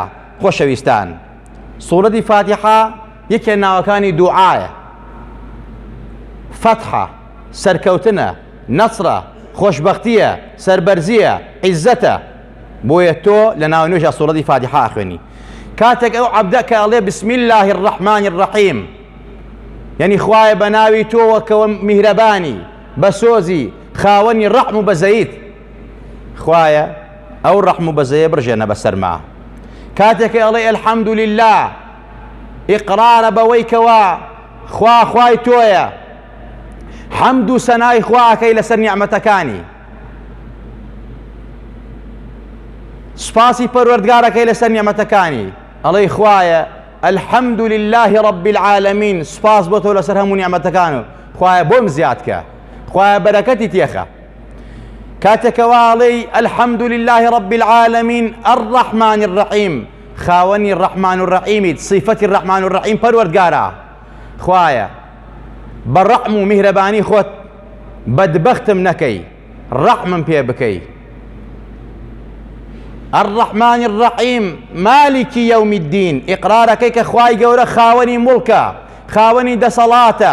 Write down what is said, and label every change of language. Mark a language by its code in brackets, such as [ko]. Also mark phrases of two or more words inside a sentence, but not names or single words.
[ckb] خۆشەویستان، سوورەتی فاتحە یەکێ ناوەکانی دوعایە. فەتحە سەرکەوتنە، نەسرە خۆشبەختیە، سەربەرزیە، عیززەتە. بۆیە تۆ لە ناو نوێژە سوورەتی فاتحە خوێنی. کاتێک ئەو عەبدە کە ئەڵێ [ar] بسم الله الرحمن الرحیم، [ckb] یعنی خوایە بە ناوی تۆوەکەوە میهرەبانی بەسۆزی خاوەنی ڕەحم و بەزەیت، خوایە ئەو ڕەحم و بەزەیە بڕژێنە بەسەرما. کاتێک ئەڵێ [ar] الحەمد لله، [ckb] ئیقرارە بەوەی کەوا خوا خوای تۆیە، حەمد و سەنای خواکەی لەسەر نیعمەتەکانی، سپاسی پەروەردگارەکەی لەسەر نیعمەتەکانی. ئەڵێ خوایە [ar] الحەمد لله رب العالمین، [ckb] سپاس بۆ تۆ لەسەر هەموو نیعمەتەکان و خوایە بۆم زیاد کە، خوایە بەرەکەتی تێخە. کاتێکەوە ئەڵێ [ar] الحەمد لله رب العالمین الرحمن الرحیم، [ckb] خاوەنی ڕەحمان و ڕەحیمیت، صیفەتی ڕەحمان و ڕەحیم پەروەردگارە، خوایە بە ڕەحم و میهرەبانی خۆت بەدبەختم نەکەی، ڕەحمم پێ بکەی. [ar] الرحمن الرحیم مالکی یوم الدین، [ckb] ئیقرارەکەی کە خوای گەورە خاوەنی موڵکە، خاوەنی دەسەڵاتە.